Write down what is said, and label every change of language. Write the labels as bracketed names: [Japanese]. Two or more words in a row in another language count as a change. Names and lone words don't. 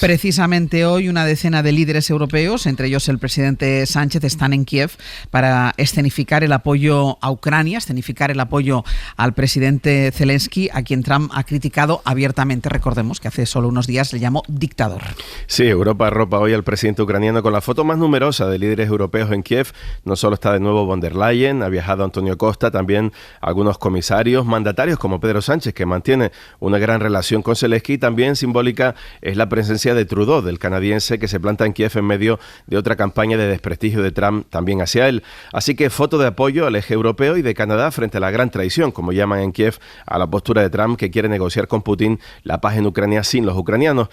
[Spanish] Precisamente hoy una decena de líderes europeos, entre ellos el presidente Sánchez, están en Kiev para escenificar el apoyo a Ucrania, escenificar el apoyo al presidente Zelensky, a quien Trump ha criticado abiertamente. Recordemos que hace solo unos días le llamó dictador. Sí, Europa arropa hoy al presidente ucraniano con la foto más numerosa de líderes europeos en Kiev. No solo está de nuevo von der Leyen, ha viajado Antonio Costa, también algunos comisarios, mandatarios como Pedro Sánchez, que mantiene una gran relación con Zelensky. También simbólica es la presencia de Trudeau, del canadiense, que se planta en Kiev en medio de otra campaña de desprestigio de Trump también hacia él. Así que foto de apoyo al eje europeo y de Canadá frente a la gran traición, como llaman en Kiev, a la postura de Trump, que quiere negociar con Putin la paz en Ucrania sin los ucranianos.